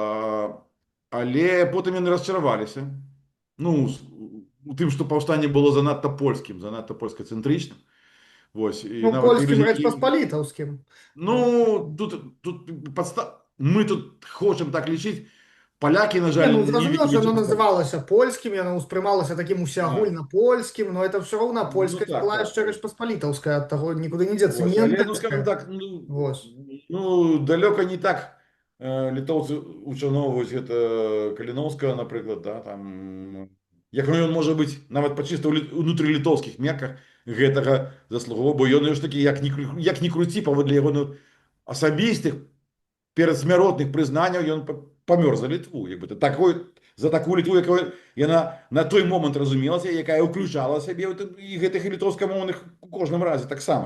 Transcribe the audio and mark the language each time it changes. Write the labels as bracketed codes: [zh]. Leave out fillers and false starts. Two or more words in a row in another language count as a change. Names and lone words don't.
[be] Але потым яны расчараваліся. Ну, у тым, што паўстанне было занадта польскім, занадта польскацэнтрычным. Вось, і Ну, нават польскім людзі, рэч паспалітаўскім. ну, мы тут хочам так лічыць, палякі, на Не, жаль, ну не зразумела, [uk] що [be] лічаць [uk] воно [be] паспалітым. [uk] називалося польським, воно усприймалося таким А, усеагульнопольським, но це все одно ну польська так, була так. ще Речпосполитовська, от того нікуди не діться, [be] Вось, [uk] не [be] але, ну, скажем [uk] НДРська. [be] так, [uk] Ось. [be] ну, далёка не так літоўцы ушаноўваюць гэта Каліновскага, напрыклад, да, там, як ён можа быць нават па чыста унутрылітоўскіх мерках гэтага заслугоўваў, бо ён ж такі, як ні круці, паводле яго, ну, асабістых перадсмяротных прызнанняў, ён памёр за Літву, як бы, за такую Літву, якая яна на той момант разумелася, якая ўключала сябе і гэтых літоўскамоўных у кожным разе таксама.